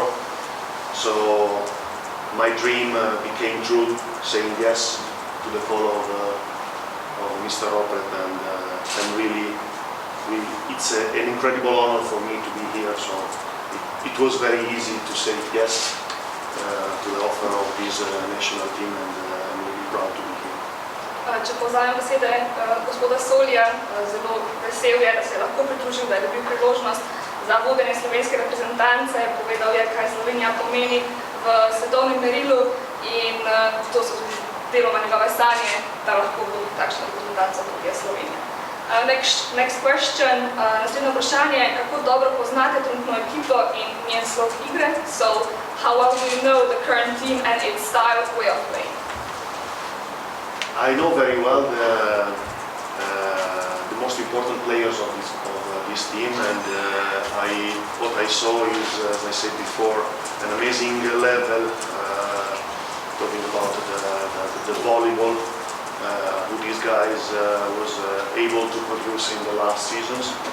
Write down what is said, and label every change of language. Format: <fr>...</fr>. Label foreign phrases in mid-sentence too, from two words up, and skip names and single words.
<en>So my dream became true, saying yes to the call of Mr. Ropret, and really, it's an incredible honor for me to be here. So it was very easy to say yes to the offer of this national team, and I'm really proud to be here.</en> <sl>Če povzamem besede gospoda Solija, zelo vesel je, da se je lahko pridružil, da je dobil priložnost za vodenje slovenske reprezentance. Povedal je, kaj Slovenija pomeni v svetovnem merilu, in to so tudi deloma njegove sanje, da lahko bo takšna reprezentanca, kot je Slovenija.</sl> <en>Next question,</en> <sl>naslednje vprašanje, kako dobro poznate trenutno ekipo in njen slog igre?</sl> <en>So, how well do you know the current team and its style of way of playing? I know very well the most important players of this team, and what I saw is, as I said before, an amazing level, talking about the volleyball, who these guys was able to produce in the last seasons.</en>